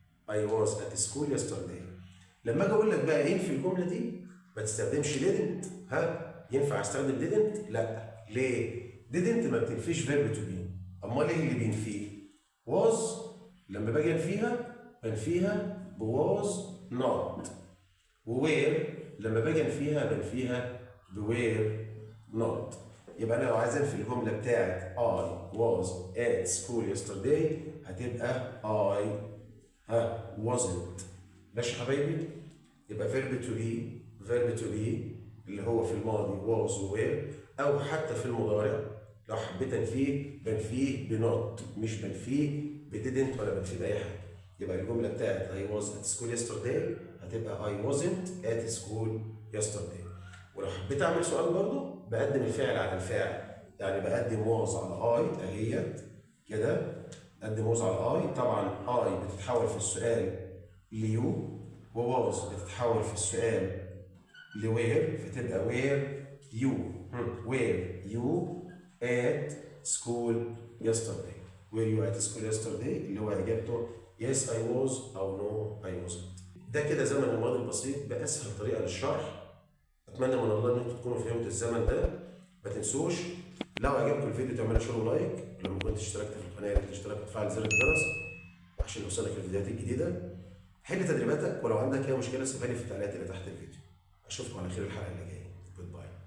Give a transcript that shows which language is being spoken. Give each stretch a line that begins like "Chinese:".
English: I was at school yesterday.
Arabic: لما اجي اقول لك بقى ايه في الجمله دي ما تستخدمش didn't. ينفع استخدم didn't؟ لا. ليه؟ didn't ما بتنفيش verb to be. امال ايه اللي بينفيه؟ was لما باجي انفيها بنفيها
English: was not. where
Arabic: لما باجي انفيها
English: were not.
Arabic: يبقى انا لو عايز انفي الجمله بتاعت
English: I was at school yesterday
Arabic: هتبقى
English: I wasn't.
Arabic: ماشي يا حبايبي؟ يبقى
English: verb to be
Arabic: اللي هو في الماضي was و were او حتى في المضارع لو حبيت بنفيه بنوت مش بنفيه بديدنت ولا بنفيه باي حاجه. يبقى الجمله بتاعت
English: I was at school yesterday
Arabic: هتبقى
English: I wasn't at school yesterday.
Arabic: ولو حبيت اعمل سؤال برضو بقدم الفعل على الفاعل، يعني بقدم was على I اهيت كده، بقدم was على I. طبعا I بتتحول في السؤال ليو، وواز بتتحول في السؤال لوير، فتبقى
English: Were you. Were you at school yesterday. were you at school yesterday
Arabic: اللي هو اجابته
English: yes I was او no I wasn't.
Arabic: ده كده زمن الماضي البسيط باسهل طريقه للشرح. اتمنى من الله ان انتم تكونوا فهمتوا الزمن ده. ما تنسوش لو عجبكم الفيديو تعملوا شير ولايك، لما كنت اشتركت في القناه يا ريت تشترك وتفعل زر الجرس عشان يوصلك الفيديوهات الجديده. حل تدريباتك، ولو عندك اي مشكله سيبها لي في التعليقات اللي تحت الفيديو. اشوفكم على خير الحلقه اللي جايه.
English: Goodbye.